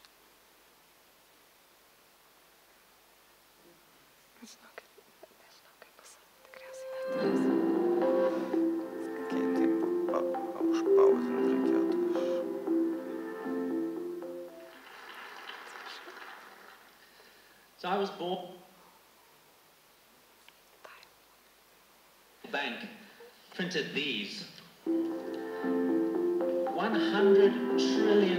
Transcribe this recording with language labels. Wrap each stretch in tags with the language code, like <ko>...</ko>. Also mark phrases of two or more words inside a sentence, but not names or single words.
<lt>Nežinau, kaip pasakyti, tikriausiai neturėsiu. Okay, taip, užpauzint reikėtų.</lt> <en>So I was born. Bank printed these. $100 trillion.</en>